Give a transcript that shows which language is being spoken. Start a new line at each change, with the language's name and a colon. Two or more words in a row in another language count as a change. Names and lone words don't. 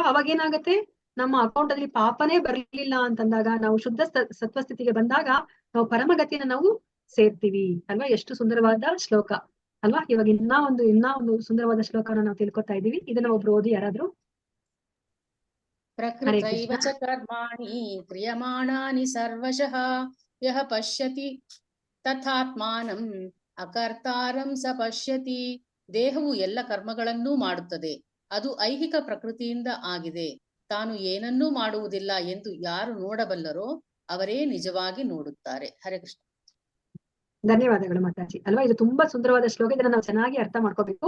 Kannada: ಅವಾಗ ಏನಾಗುತ್ತೆ, ನಮ್ಮ ಅಕೌಂಟ್ ಅಲ್ಲಿ ಪಾಪನೇ ಬರ್ಲಿಲ್ಲ ಅಂತಂದಾಗ ನಾವು ಶುದ್ಧ ಸತ್ವಸ್ಥಿತಿಗೆ ಬಂದಾಗ ನಾವು ಪರಮಗತಿಯನ್ನ ನಾವು ಸೇರ್ತೀವಿ ಅಲ್ವಾ. ಎಷ್ಟು ಸುಂದರವಾದ ಶ್ಲೋಕ ಅಲ್ವಾ. ಇವಾಗ ಇನ್ನೂ ಒಂದು ಸುಂದರವಾದ ಶ್ಲೋಕನ ನಾವು ತಿಳ್ಕೊತಾ ಇದೀವಿ. ಇದನ್ನ ಒಬ್ರು ಓದಿ ಯಾರಾದ್ರೂ.
Sanskrit: ಪ್ರಕೃತೈವ ಚ ಕರ್ಮಾಣಿ ಕ್ರಿಯಮಾಣಾನಿ ಸರ್ವಶಃ ಯಃ ಪಶ್ಯತಿ ತಥಾತ್ಮಾನಂ ಅಕರ್ತಾರಂ ಸ ಪಶ್ಯತಿ.
Kannada: ದೇಹವು ಎಲ್ಲ ಕರ್ಮಗಳನ್ನೂ ಮಾಡುತ್ತದೆ, ಅದು ಐಹಿಕ ಪ್ರಕೃತಿಯಿಂದ ಆಗಿದೆ. ತಾನು ಏನನ್ನೂ ಮಾಡುವುದಿಲ್ಲ ಎಂದು ಯಾರು ನೋಡಬಲ್ಲರೋ ಅವರೇ ನಿಜವಾಗಿ ನೋಡುತ್ತಾರೆ. ಹರೇ ಕೃಷ್ಣ. ಧನ್ಯವಾದಗಳು ಮಾತಾಜಿ ಅಲ್ವಾ. ಇದು ತುಂಬಾ ಸುಂದರವಾದ ಶ್ಲೋಕ. ಇದನ್ನ ನಾವು ಚೆನ್ನಾಗಿ ಅರ್ಥ ಮಾಡ್ಕೋಬೇಕು.